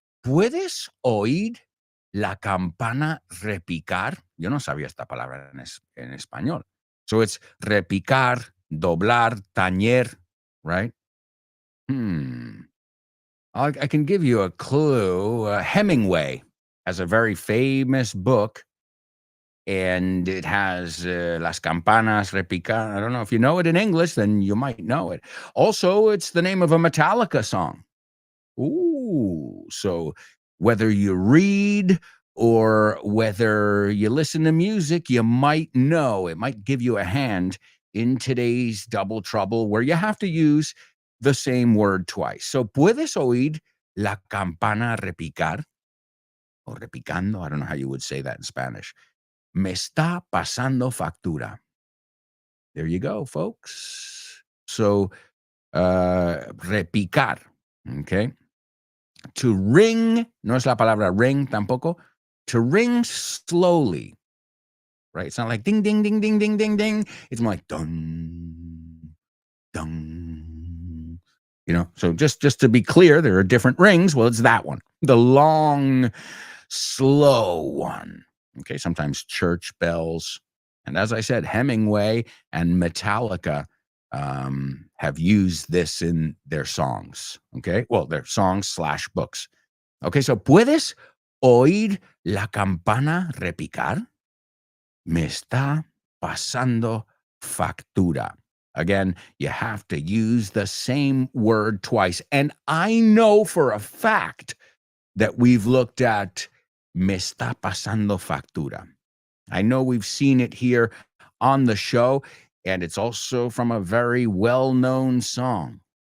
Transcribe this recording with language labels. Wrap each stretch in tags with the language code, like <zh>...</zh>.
<es>¿Puedes oír la campana repicar? Yo no sabía esta palabra en español.</es> <en>So it's repicar, doblar, tañer, right? I can give you a clue. Hemingway has a very famous book, and it has Las Campanas Repicar. I don't know if you know it in English, then you might know it. Also, it's the name of a Metallica song. Ooh, so whether you read or whether you listen to music, you might know. It might give you a hand in today's double trouble where you have to use the same word twice.</en> <es>So, ¿puedes oír la campana repicar?</es> <en>O repicando, I don't know how you would say that in Spanish.</en> <es>Me está pasando factura. There you go, folks.</es> <en>So, repicar, okay?</en> <es>To ring, no es la palabra ring tampoco.</es> <en>To ring slowly, right? It's not like ding, ding, ding, ding, ding, ding, ding. It's more like dun, dun. You know, so just to be clear, there are different rings. Well, it's that one, the long, slow one. Okay, sometimes church bells. And as I said, Hemingway and Metallica have used this in their songs. Okay, well, their songs / books.</en> <es>Okay, so ¿puedes oír la campana repicar? Me está pasando factura.</es> <en>Again, you have to use the same word twice. And I know for a fact that we've looked at me está pasando factura. I know we've seen it here on the show, and it's also from a very well-known song.</en>